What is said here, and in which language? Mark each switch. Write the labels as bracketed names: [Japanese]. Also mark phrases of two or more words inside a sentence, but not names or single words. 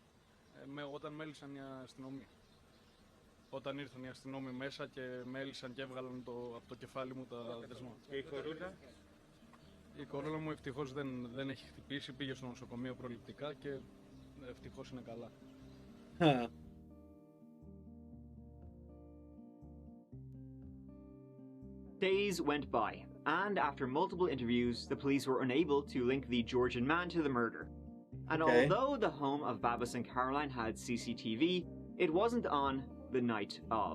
[Greek] Όταν μέλησαν οι αστυνομοί. Όταν ήρθαν οι αστυνόμοι μέσα και μέλησαν και έβγαλαν από το κεφάλι μου τα δεσμά. Και η κορούλα? Η κορούλα μου ευτυχώς δεν έχει χτυπήσει, πήγε στο νοσοκομείο προληπτικά και ευτυχώς είναι καλά. [English] Days went by, and after multiple interviews, the police were unable to link the Georgian man to the murder. And Okay. although the home of Babis and Caroline had CCTV, it wasn't on the night of.